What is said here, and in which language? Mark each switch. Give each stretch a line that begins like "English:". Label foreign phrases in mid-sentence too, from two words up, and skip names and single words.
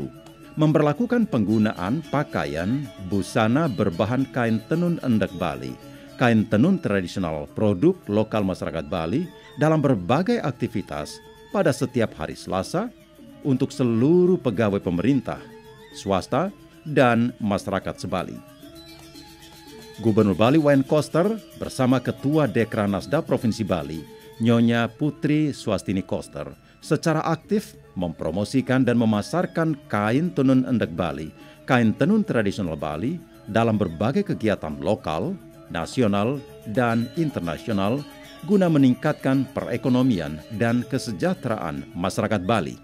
Indonesian: Memberlakukan penggunaan pakaian busana berbahan kain tenun endek Bali, kain tenun tradisional produk lokal masyarakat Bali dalam berbagai aktivitas pada setiap hari Selasa untuk seluruh pegawai pemerintah, swasta, dan masyarakat se-Bali. Gubernur Bali Wayne Koster bersama Ketua Dekranasda Provinsi Bali Nyonya Putri Swastini Koster secara aktif mempromosikan dan memasarkan kain tenun endek Bali, kain tenun tradisional Bali dalam berbagai kegiatan lokal, nasional, dan internasional guna meningkatkan perekonomian dan kesejahteraan masyarakat Bali.